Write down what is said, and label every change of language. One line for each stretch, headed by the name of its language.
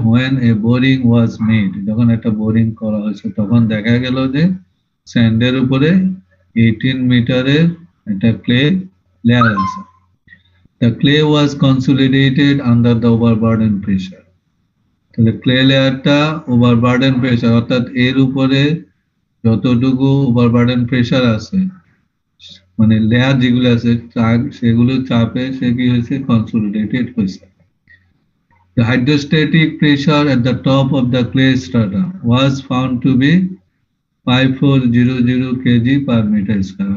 English: when a boring was made,
Bangla: যখন একটা boring করা হয়েছে তখন দেখা গেল যে স্যান্ডের উপরে 18 মিটারের একটা ক্লে লেয়ার আছে।
English: the clay was consolidated under the overburden pressure।
Bangla: তাহলে ক্লে লেয়ারটা ওভারবার্ডেন প্রেসার, অর্থাৎ এর উপরে যতটুকু ওভারবার্ডেন প্রেসার আছে, মানে লেয়ার যেগুলো আছে সেগুলো চাপে সে কি হয়েছে, কনসোলিডেটেড হয়েছে।
English: The hydrostatic pressure at the top of the clay strata was found to be 5400 kg per meter square।